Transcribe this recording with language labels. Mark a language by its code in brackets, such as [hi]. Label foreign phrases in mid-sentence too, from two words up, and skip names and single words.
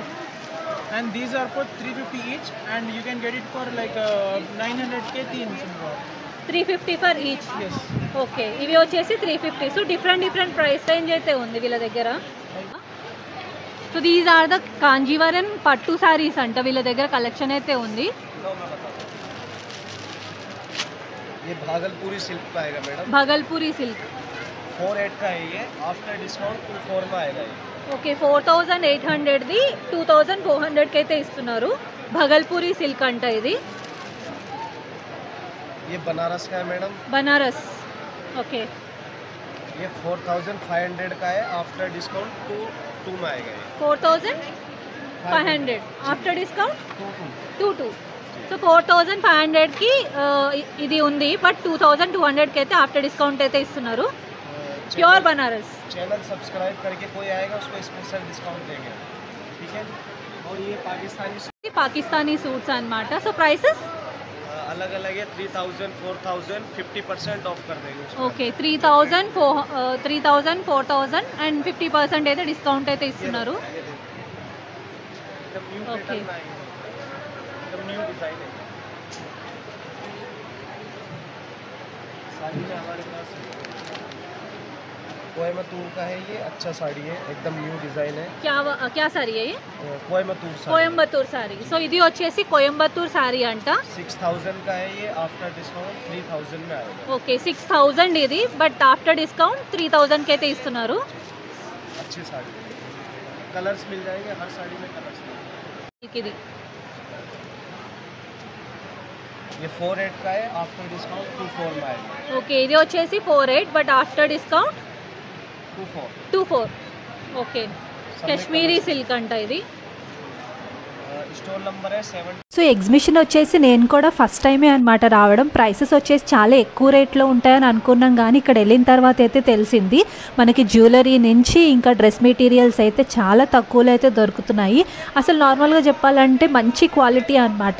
[en] And these are for 350 each, and you can get it for like 900 के 3 somewhere. 350 for each. Yes. [te] ఓకే, ఇవి వచ్చేసి 350. సో [en] different price range [te] అయితే ఉంది వీళ్ళ దగ్గర. సో [en] these are the [te] కాంజీవరన్ పట్టు సారీస్ అంట వీళ్ళ దగ్గర కలెక్షన్ అయితే ఉంది. [hi] ये भागलपुरी सिल्क का आएगा मैडम. [te] భగల్పూరి సిల్క్. [hi] 48 का है ये. [en] after discount [hi] 24 में आएगा ये. [te] ఓకే, 4800ది 2400కి అయితే ఇస్తున్నారు. భగల్పూరి సిల్క్ అంట ఇది. [hi] ये बनारस का है मैडम. [te] బనారస్. ఓకే. [hi] ये 4500 का है. [en] after discount [hi] 2 में आएगा ये. [te] 4500 [en] after discount [te] 22. సో 4500కి ఇది ఉంది బట్ 2200కి అయితే [en] after discount [te] అయితే ఇస్తున్నారు. ప్యూర్ బనారస్. [en] channel subscribe [hi] करके कोई आएगा उसको [en] special discount [hi] देंगे. ठीक है. और ये [te] పాకిస్తానీ సూట్స్ అన్నమాట. సో ప్రైసెస్ [hi] अलग अलग है. 3000 4000 50% ऑफ कर देंगे उसमें. [te] ఓకే, 3000 4000 అండ్ 50% అయితే డిస్కౌంట్ అయితే ఇస్తున్నారు. [hi] ये देखो. एकदम न्यू [en] Okay. [hi] पैटर्न आएगा. एकदम [en] new design [hi] है. साड़ी में हमारे पास कोयम्बतूर का है. ये अच्छा साड़ी है, एकदम [en] new design [hi] है. क्या साड़ी है ये? कोयम्बतूर साड़ी. [te] కోయంబత్తూర్ సారీ. సో ఇది వచ్చేసి కోయంబత్తూర్ సారీ అంట. [hi] 6000 का है ये. [en] after discount [hi] 3000 में आएगा. [te] ఓకే, 6000 ఇది బట్ [en] after discount [te] 3000కి అయితే ఇస్తున్నారు. [hi] अच्छी साड़ी है. कलर्स मिल जाएंगे. हर साड़ी में कलर्स मिल जाएंगे. [te] ఇది [hi] ये 48 का है. [en] after discount [hi] 24 में आएगा. [te] ఓకే, ఇది వచ్చేసి 48 బట్ [en] after discount [te] 24. ఓకే, కాశ్మీరీ సిల్క్ అంట ఇది. [hi] स्टोर नंबर है 7. [te] సో ఎగ్జిబిషన్ వచ్చేసి నేను కూడా [en] first time [te] అనమాట రావడం. ప్రైసెస్ వచ్చేసి చాలా ఎక్కువ రేట్లో ఉంటాయని అనుకున్నాం కానీ ఇక్కడ వెళ్ళిన తర్వాత అయితే తెలిసింది మనకి జ్యువెలరీ నుంచి ఇంకా [en] dress materials [te] అయితే చాలా తక్కువలో అయితే దొరుకుతున్నాయి. అసలు నార్మల్గా చెప్పాలంటే మంచి క్వాలిటీ అనమాట.